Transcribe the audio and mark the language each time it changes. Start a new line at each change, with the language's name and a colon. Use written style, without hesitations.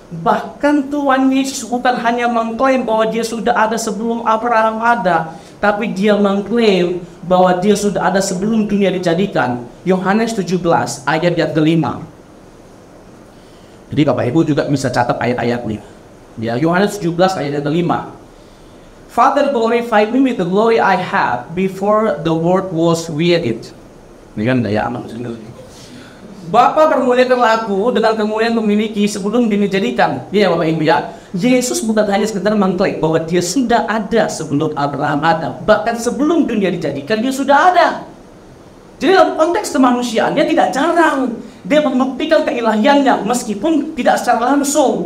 Indonesian: Bahkan Tuhan Yesus bukan hanya mengklaim bahwa dia sudah ada sebelum Abraham ada, tapi dia mengklaim bahwa dia sudah ada sebelum dunia dijadikan. Yohanes 17 ayat yang kelima. Jadi Bapak Ibu juga bisa catat ayat-ayatnya. Ya, Yohanes 17 ayat yang kelima.
English: Father, glorify me with the glory I had before the world was created.
Indonesian: Ini kan daya aman. Bapa permuliakanlah aku dengan kemuliaan memiliki sebelum dunia dijadikan. Ya Bapak Ibu ya. Yesus bukan hanya sekedar mengklaim bahwa dia sudah ada sebelum Abraham ada. Bahkan sebelum dunia dijadikan dia sudah ada. Jadi dalam konteks kemanusiaannya tidak jarang dia membuktikan keilahiannya meskipun tidak secara langsung.